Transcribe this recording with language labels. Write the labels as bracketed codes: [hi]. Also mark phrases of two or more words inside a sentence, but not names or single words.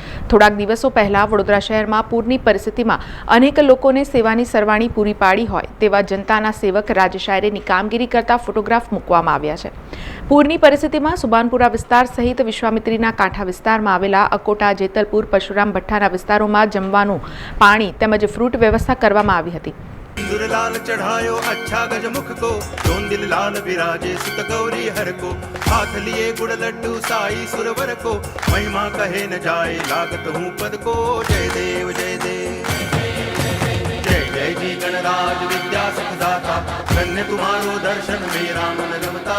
[gu] થોડાક દિવસો પહેલા વડોદરા શહેરમાં પૂરની પરિસ્થિતિમાં અનેક લોકોને સેવાની સરવાણી પૂરી પાડી હોય તેવા જનતાના સેવક રાજેશ આયરેની કામગીરી કરતા ફોટોગ્રાફ મૂકવામાં આવ્યા છે। પૂરની પરિસ્થિતિમાં સુભાનપુરા વિસ્તાર સહિત વિશ્વામિત્રીના કાંઠા વિસ્તારમાં આવેલા અકોટા, જેતલપુર, પરશુરામ ભઠ્ઠાના વિસ્તારોમાં જમવાનું, પાણી તેમજ ફ્રૂટ વ્યવસ્થા કરવામાં આવી હતી। [hi] दुर्लाल चढ़ायो अच्छा गजमुख को, दिल लाल विराजे सुत गौरी हर को, हाथ लिए गुड़ लड्डू साई सुरवर को, महिमा कहे न जाए लागत हूँ पद को। जय देव जय देव जय जय जी गणराज विद्या सुखदाता, धन्य तुम्हारो दर्शन मेरा मन रमता।